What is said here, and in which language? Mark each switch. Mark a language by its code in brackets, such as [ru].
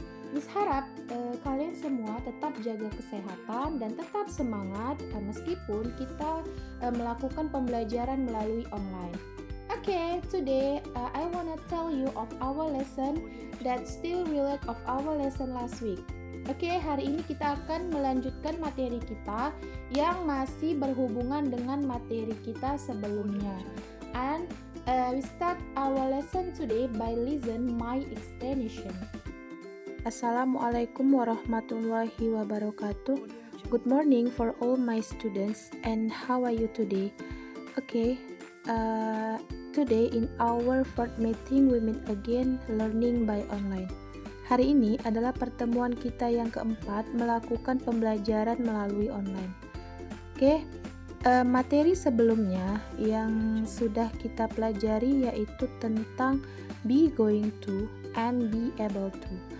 [id] Miss harap kalian semua tetap jaga kesehatan dan tetap semangat meskipun kita melakukan pembelajaran melalui online. [en] Okay, today I wanna tell you of our lesson that still relate of our lesson last week. [id] Oke, hari ini kita akan melanjutkan materi kita yang masih berhubungan dengan materi kita sebelumnya. [en] And we start our lesson today by listen my explanation. [ar] Assalamualaikum warahmatullahi wabarakatuh. [en] Good morning for all my students, and how are you today? Okay, today in our fourth meeting we meet again learning by online. [id] Hari ini adalah pertemuan kita yang keempat melakukan pembelajaran melalui online. Okay, materi sebelumnya yang sudah kita pelajari yaitu tentang [en] be going to and be able to.